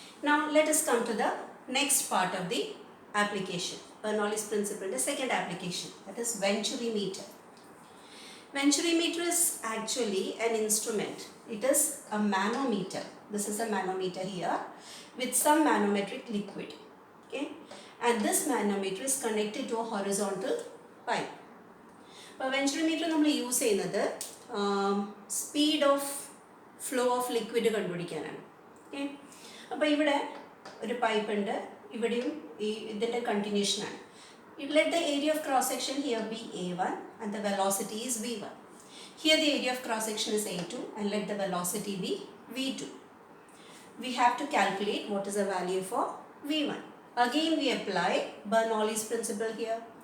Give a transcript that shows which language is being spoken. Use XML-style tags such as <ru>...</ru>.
<en>Now let us come to the next part of the application, Bernoulli's principle, the second application, that is Venturimeter. Venturimeter is actually an instrument. It is a manometer. This is a manometer here with some manometric liquid. Okay, and this manometer is connected to a horizontal pipe.</en> <ml>അപ്പോൾ വെഞ്ചുറിമീറ്റർ നമ്മൾ use ചെയ്യുന്നത് speed of flow of liquid കണ്ടുപിടിക്കാനാണ്. Okay, അപ്പോൾ ഇവിടെ ഒരു pipe ഉണ്ട്, ഇവിടെയും ഇതിൻ്റെ കണ്ടിന്യൂഷനാണ്.</ml> <en>Let the area of cross section here be A1 and the velocity is V1. Here the area of cross section is A2 and let the velocity be V2. We have to calculate what is the value for V1. Again we apply Bernoulli's principle here.</en>